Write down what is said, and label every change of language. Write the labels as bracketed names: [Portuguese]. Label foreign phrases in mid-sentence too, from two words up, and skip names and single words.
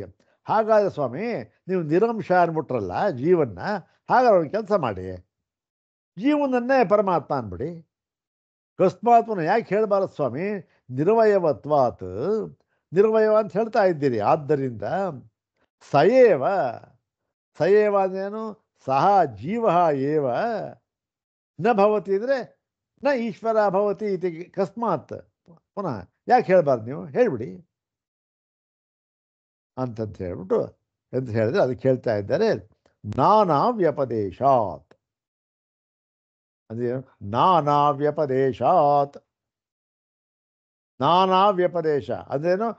[Kannada] ಹಾಗಾದ್ರೆ ಸ್ವಾಮಿ ನೀವು ನಿರಂಶ ಅಂದ್ಬಿಟ್ರಲ್ಲ ಜೀವನ್ನ, ಹಾಗಾದ್ರೆ ಅವ್ರಿಗೆ ಕೆಲಸ ಮಾಡಿ, ಜೀವನನ್ನೇ ಪರಮಾತ್ಮ ಅಂದ್ಬಿಡಿ. ಕಸ್ಮಾತ್ಮನ ಯಾಕೆ ಹೇಳಬಾರದು ಸ್ವಾಮಿ? ನಿರವಯವತ್ವಾತ್, ನಿರವಯವ ಅಂತ ಹೇಳ್ತಾ ಇದ್ದೀರಿ. ಆದ್ದರಿಂದ ಸಯೇವ ಅಂದೇನು? [Sanskrit] ಸಹ ಜೀವ ಏವ ನ ಭವತಿ ಅಂದರೆ ನ ಈಶ್ವರ ಭವತಿ ಇತಿ ಕಸ್ಮಾತ್. [Kannada] ಪುನಃ ಯಾಕೆ ಹೇಳಬಾರ್ದು? ನೀವು ಹೇಳ್ಬಿಡಿ ಅಂತಂತ ಹೇಳ್ಬಿಟ್ಟು ಅಂತ ಹೇಳಿದ್ರೆ ಅದಕ್ಕೆ ಹೇಳ್ತಾ ಇದ್ದಾರೆ [Sanskrit] ನಾನಾ ವ್ಯಪದೇಶಾತ್. [Kannada] ಅದೇನು? [Sanskrit] ನಾನಾ ವ್ಯಪದೇಶ [Kannada] ಅಂದ್ರೇನು?